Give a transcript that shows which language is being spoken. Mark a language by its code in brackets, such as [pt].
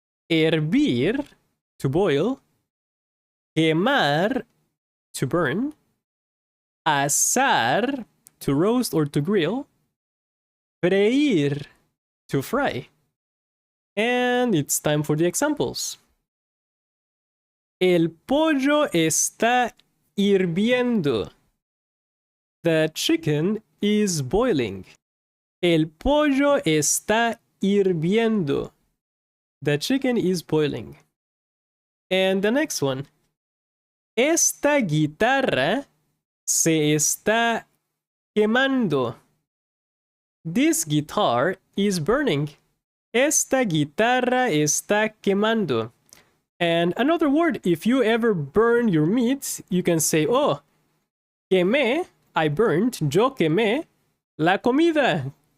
[en] Hervir, to boil. Quemar, to burn. Asar, to roast or to grill. Freír, to fry. And it's time for the examples. [es] El pollo está hirviendo. [en] The chicken is boiling. [es] El pollo está hirviendo. [en] The chicken is boiling. And the next one. [es] Esta guitarra se está quemando. [en] This guitar is burning. [es] Esta guitarra está quemando. [en] And another word, if you ever burn your meat, you can say, oh, quemé, I burned, [es] yo quemé la comida.